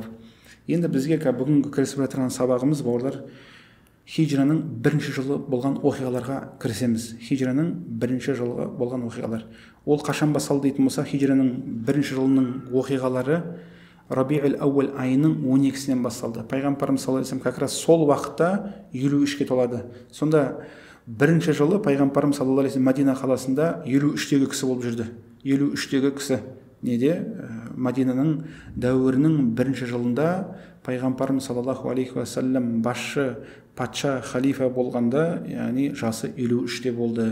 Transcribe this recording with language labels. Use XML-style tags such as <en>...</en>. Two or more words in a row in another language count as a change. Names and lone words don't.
<kk>Енді бізге бүгінгі кірісіп жатырған сабағымыз бауырлар, хижраның 1-ші жылы болған оқиғаларға кірісеміз. Хижраның 1-ші жылы болған оқиғалар. Ол қашан басталды дейтін болса, хижраның 1-ші жылының оқиғалары Рабиул Ауал айының 12-сінен басталды. Пайғамбарымыз</kk> <ar>صلى الله عليه وسلم</ar> <ru>как раз</ru> <kk>сол уақытта 53-ке толады. Сонда 1-ші жылы пайғамбарымыз</kk> <ar>صلى الله عليه وسلم</ar> <kk>Мадина қаласында 53-тегі кісі болып жүрді. 53-тегі кісі неде? Мадинаның дәуірінің 1-ші жылында пайғамбарымыз</kk> <ar>صلى الله عليه وسلم</ar> <kk>басшы, патша, халифа болғанда, яғни жасы 53-те болды.</kk>